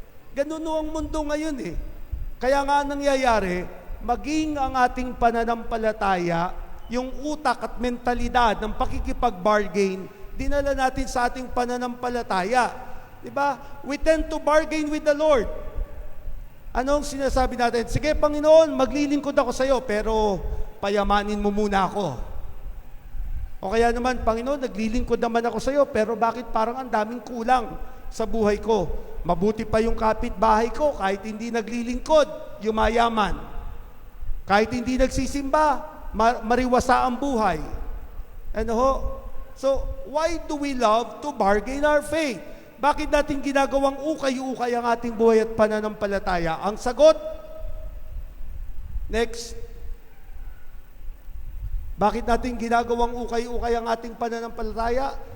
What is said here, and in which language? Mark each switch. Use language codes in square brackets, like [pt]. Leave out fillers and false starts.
[tl] Ganun ang mundo ngayon eh. Kaya nga nangyayari, maging ang ating pananampalataya, yung utak at mentalidad ng pakikipag-bargain, dinala natin sa ating pananampalataya. Diba? [en] We tend to bargain with the Lord. [tl] Anong sinasabi natin? Sige, Panginoon, maglilingkod ako sa iyo, pero payamanin mo muna ako. O kaya naman, Panginoon, naglilingkod naman ako sa iyo, pero bakit parang ang daming kulang sa buhay ko? Mabuti pa yung kapitbahay ko, kahit hindi naglilingkod, yumayaman. Kahit hindi nagsisimba, mariwasa ang buhay. Ano ho? [en] So, why do we love to bargain our faith? [tl] Bakit natin ginagawang ukay-ukay ang ating buhay at pananampalataya? Ang sagot, next. Bakit natin ginagawang ukay-ukay ang ating pananampalataya?